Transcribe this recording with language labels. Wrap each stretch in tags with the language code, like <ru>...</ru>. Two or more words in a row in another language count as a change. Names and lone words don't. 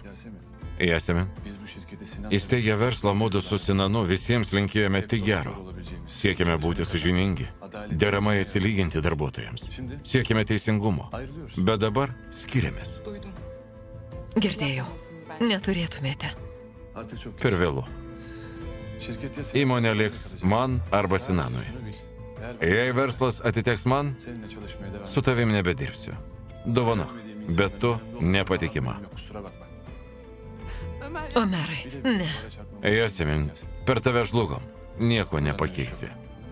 <tr>Yasemin Yasemin, biz bu şirketi Sinan</tr> <lt>įsteigę verslą mudu su Sinanu visiems linkėjome tik gero. Siekime būti sąžiningi, deramai atsilyginti darbuotojams. Siekime teisingumo.</lt> <tr>ayrılıyoruz.</tr> <lt>Bet dabar skiriamės.</lt> <tr>Duydum.</tr> <lt>Girdėjau,</lt> <tr>Yapmamalısınız bence.</tr> <lt>neturėtumėte.</lt> <tr>Artık çok</tr> <lt>Per vėlu.</lt> <tr>Şirket ya</tr> <lt>Įmonė liks man arba Sinanui.</lt> <tr>Şunu bil. Eğer</tr> <lt>Jei verslas atiteks man,</lt> <tr>seninle çalışmaya devam</tr> <lt>su tavim nebedirbsiu. Dovanok, bet tu nepatikima.</lt> <tr>Yok, kusura bakma. Ömer.</tr> <lt>Omerai, ne.</lt> <tr>Duvara çarpmamız- Yasemin,</tr> <lt>per tave žlugom. Nieko nepakeisi.</lt>